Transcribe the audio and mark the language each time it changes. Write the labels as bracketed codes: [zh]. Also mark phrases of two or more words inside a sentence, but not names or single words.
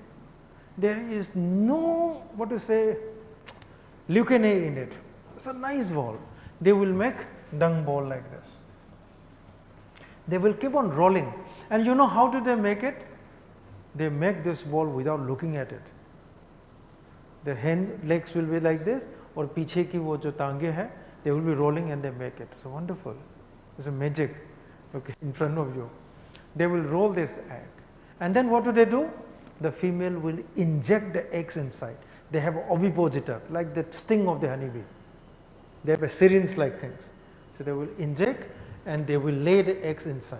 [en] There is no, leukine in it. It's a nice ball. They will make dung ball like this. They will keep on rolling. And you know how do they make it? They make this ball without looking at it. Their hand legs will be like this, or [hi] पीछे की वो जो टांगें हैं, [en] they will be rolling and they make it. So wonderful. It's a magic, okay, in front of you. They will roll this egg. And then what do? The female will inject the eggs inside. They have ovipositor, like the sting of the honeybee. They have a syringe-like things. So they will inject and they will lay the eggs inside.